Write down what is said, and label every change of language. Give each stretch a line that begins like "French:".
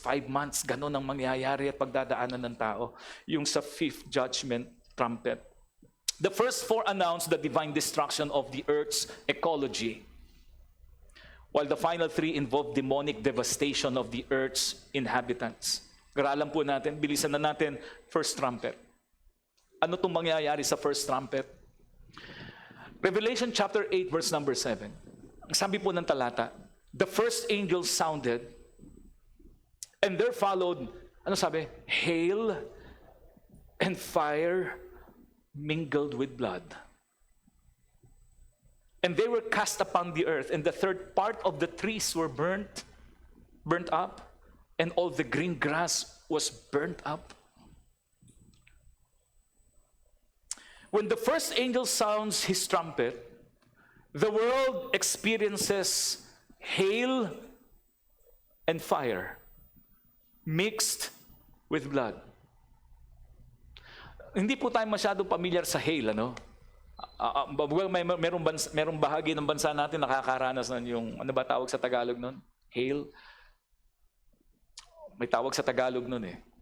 Filipino: 5 months, ganon ang mangyayari at pagdadaanan ng tao. Yung sa 5th judgment trumpet.
English: The first four announce the divine destruction of the earth's ecology, while the final three involve demonic devastation of the earth's inhabitants.
Filipino: Garalan po natin, bilisan na natin, first trumpet. Ano itong mangyayari sa first trumpet?
English: Revelation chapter 8, verse number 7.
Filipino: Ang sabi po ng talata,
English: the first angel sounded, and there followed,
Filipino: ano sabi?
English: Hail and fire mingled with blood. And they were cast upon the earth, and the third part of the trees were burnt up, and all the green grass was burnt up. When the first angel sounds his trumpet, the world experiences hail and fire mixed with blood.
Filipino: Hindi po tayo masyadong pamilyar sa hail, ano? Well, merong bahagi ng bansa natin nakakaranas ng yung, ano ba tawag sa Tagalog nun?
English: Hail?
Filipino: May tawag sa Tagalog nun eh.